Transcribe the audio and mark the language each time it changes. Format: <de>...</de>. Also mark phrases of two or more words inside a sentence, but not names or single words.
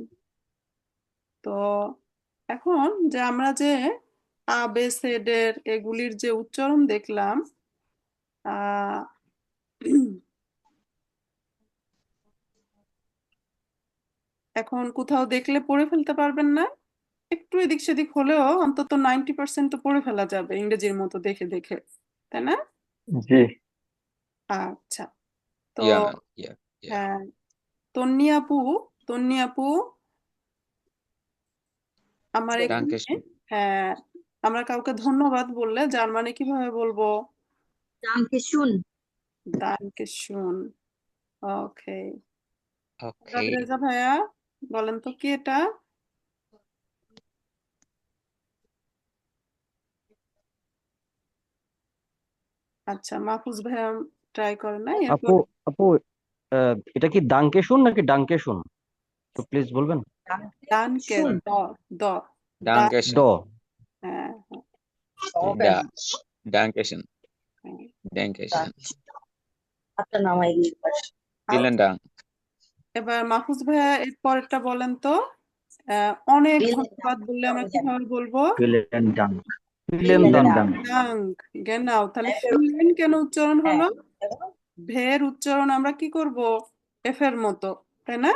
<bn>তো এখন যে আমরা যে আবেসেডের এগুলির যে উচ্চারণ দেখলাম, আহ এখন কোথাও দেখলে পড়ে ফেলতে পারবেন না, একটু এদিক সেদিক হলেও অন্তত 90% তো পড়ে ফেলা যাবে ইংরেজির মতো দেখে দেখে, তাই না? জি। আচ্ছা, তো</bn> <en>Yeah, man. Yeah. Yeah.</en> <bn>হ্যাঁ তন্নি আপু, তন্নি আপু আমার এখানে,</bn> <de>Dankeschön.</de> <bn>হ্যাঁ আমরা কাউকে ধন্যবাদ বললে জার্মানি কিভাবে বলবো?</bn> <de>Dankeschön. দানকেশন। ওকে,</de> <en>Okay.</en> <bn>রেজা ভাইয়া বলেন তো কি এটা? আচ্ছা মাহফুজ ভাইয়া ট্রাই করে নাই, আপু এরপর আপু এটা কি</bn> <de>Danke schön</de> <bn>নাকি</bn> <de>Danke schön,</de> <bn>তো প্লিজ বলবেন।</bn> <de>দানকে দ দ দা, ড Dankeschön.</de> <bn>হ্যাঁ</bn> <de>Da. Dankeschön.</de> <bn>হ্যাঁ।</bn> <de>Dankeschön.</de> <bn>আচ্ছা,</bn> <de>Vielen Dank.</de> <bn>এবার মাহফুজ ভাইয়া এর পরেরটা বলেন তো। অনেক ধন্যবাদ বললে আমরা কিভাবে বলবো?</bn> <de>Vielen Dank. Vielen Dank. Dank, genau.</de> <bn>তাহলে ফিলেন কেন উচ্চারণ হলো? ভের উচ্চারণ আমরা কি করব? এফ এর মতো, তাই না?</bn>